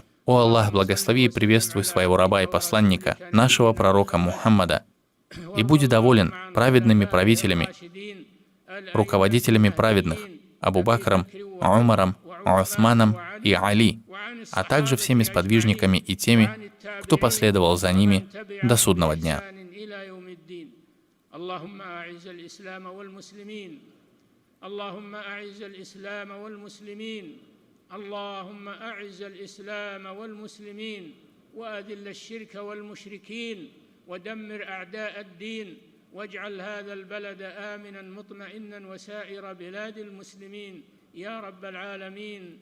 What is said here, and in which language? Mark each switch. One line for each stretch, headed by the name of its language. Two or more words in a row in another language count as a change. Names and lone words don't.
Russian: О Аллах, благослови и приветствуй своего раба и посланника, нашего пророка Мухаммада, и будь доволен праведными правителями, руководителями праведных, Абу Бакром, Умаром, Усманом и Али, а также всеми сподвижниками и теми, кто последовал за ними до судного дня.
Arabic: اللهم أعز الإسلام والمسلمين اللهم أعز الإسلام والمسلمين اللهم أعز الإسلام والمسلمين وأذل الشرك والمشركين ودمر أعداء الدين واجعل هذا البلد آمنا مطمئنا وسائر بلاد المسلمين يا رب العالمين.